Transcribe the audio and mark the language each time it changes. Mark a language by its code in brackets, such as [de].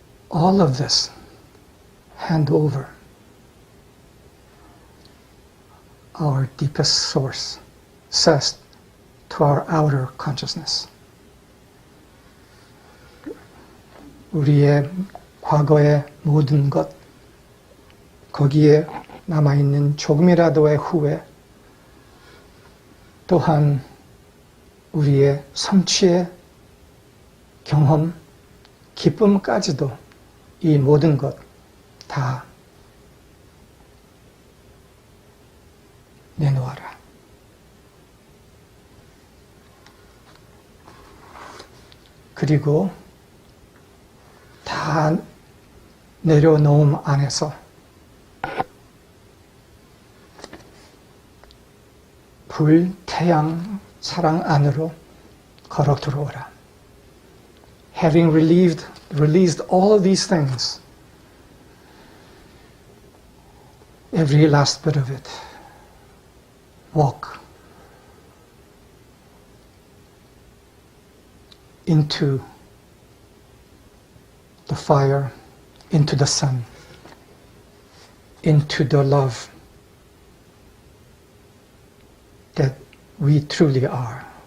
[en] All of this, hand over. Our deepest source says to our outer consciousness. [ko] 우리의 과거의 모든 것, 거기에 남아있는 조금이라도의 후회, 또한 우리의 성취의 경험, 기쁨까지도 이 모든 것 다 내놓아라. 그리고 다 내려놓음 안에서 불, 태양, 사랑 안으로 걸어 들어오라. [en] Having released all of these things, every last bit of it, walk into the fire, into the sun, into the love that we truly are.